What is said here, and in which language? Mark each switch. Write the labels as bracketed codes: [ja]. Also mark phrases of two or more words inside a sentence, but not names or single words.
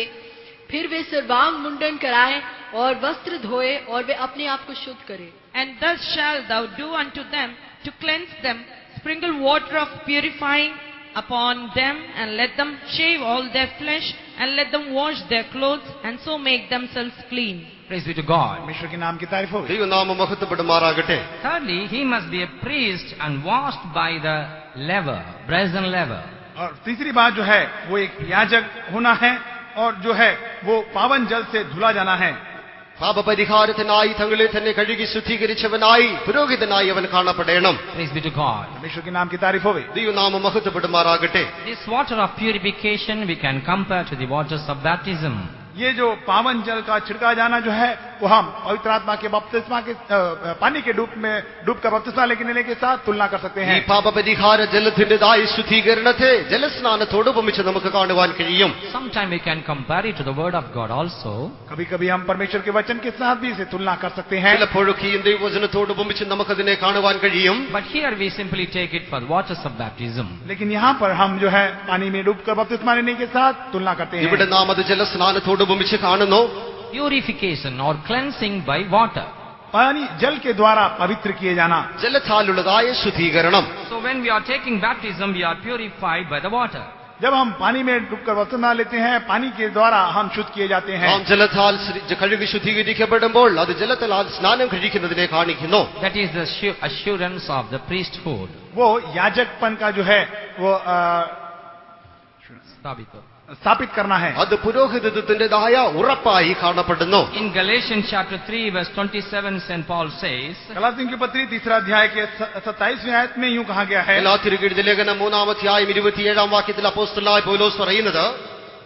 [hi] फिर वे सर्वांग मुंडन कराएं और वस्त्र धोए और वे अपने आप को शुद्ध करें. [en] And thus shalt thou do unto them to cleanse them, sprinkle water of purifying upon them, and let them shave all their flesh, and let them wash their clothes, and so make themselves clean. Praise be to God. [hi] परमेश्वर के नाम की तारीफ हो. [ml] ദൈവനാമം മഹത്വപ്പെടുമാറാകട്ടെ. [en] Thirdly, he must be a priest and washed by the laver, brazen laver. [hi] और तीसरी बात जो है वो एक याजक होना है और जो है वो पावन जल से धुला जाना है. [ml] പാപപരിഹാരത്തിനായി തങ്ങളെ തന്നെ കഴുകി ശുദ്ധീകരിച്ചവനായി പുരോഹിതനായി അവൻ കാണപ്പെടണം. [en] Praise be to God. [hi] परमेश्वर के नाम की तारीफ होवे. [ml] ദൈവനാമം മഹത്വപ്പെടുമാറാകട്ടെ. [en] This water of purification we can compare to the waters of baptism. [hi] ये जो पावन जल का छिड़का जाना जो है वो हम पवित्र आत्मा के बपतिस्मा के पानी के डूब का बपतिस्मा लेने के साथ तुलना कर सकते [ml] ഈ [hi] हैं. [ml] പാപപരിഹാര ജലത്തിൻ്റെതായ ശുദ്ധീകരണത്തെ ജലസ്നാനത്തോട് ഉപമിച്ച് നമുക്ക് കാണുവാൻ കഴിയും. [en] Sometime we can compare it to the word of God also. [hi] कभी कभी हम परमेश्वर के वचन के साथ भी इसे तुलना कर सकते हैं. [ml] ചിലപ്പോഴൊക്കെ ഈ ദൈവവചനത്തോട് ഉപമിച്ച് നമുക്കതിനെ കാണുവാൻ കഴിയും. [en] But here we simply take it for the waters of baptism. [hi] लेकिन यहाँ पर हम जो है पानी में डूबकर बपतिस्मा लेने के साथ तुलना करते हैं. [ml] ഇവിടെ നാം അത് ജലസ്നാനത്തോട് ഉപമിച്ച് കാണുന്നു. [en] Purification or cleansing by water. [hi] पानी जल के द्वारा पवित्र किए जाना. [ml] ജലത്താലുള്ളതായ ശുദ്ധീകരണം. [en] So when we are taking baptism, we are purified by the water. [hi] जब हम पानी में डूबकर बपतिस्मा लेते हैं पानी के द्वारा हम शुद्ध किए जाते हैं. [ml] നാം ജലത്താൽ കഴുകി ശുദ്ധീകരിക്കപ്പെടുമ്പോൾ അത് ജലത്താൽ സ്നാനം കഴിക്കുന്നതിനെ കാണിക്കുന്നു. [en] That is the assurance of the priesthood. [hi] वो याजकपन का जो है वो स्थापित करना है. [ml] അത് പുരോഹിതത്വത്തിൻ്റെതായ ഉറപ്പായി കാണപ്പെടുന്നു. [en] In Galatians chapter 3 verse 27, St. Paul says, [hi] गलातियों की पत्री 3 अध्याय के 27वें आयत में यूं कहा गया है. [ml] ഗലാത്യർക്ക് എഴുതിയ ലേഖനം 3 അധ്യായം 27 വാക്യത്തിൽ അപ്പോസ്തലനായ പൗലോസ് പറയുന്നത്,